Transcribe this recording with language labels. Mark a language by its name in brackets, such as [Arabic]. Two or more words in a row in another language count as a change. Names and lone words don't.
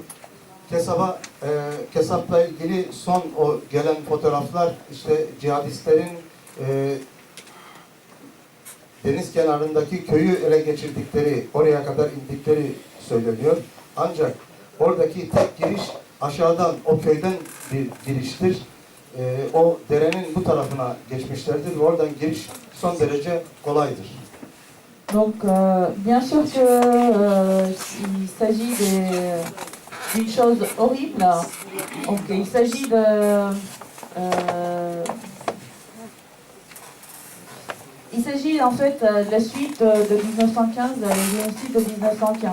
[Turkish] Kesap'la ilgili son o gelen fotoğraflar işte cihadistlerin deniz kenarındaki köyü ele geçirdikleri, oraya kadar indikleri söyleniyor. Ancak oradaki tek giriş aşağıdan, o köyden bir giriştir. O derenin bu tarafına geçmişlerdir ve oradan giriş son derece kolaydır. [French] Donc, bien sûr que il s'agit d'une chose horrible. Donc, il s'agit il s'agit en fait de la suite de 1915, le génocide de 1915.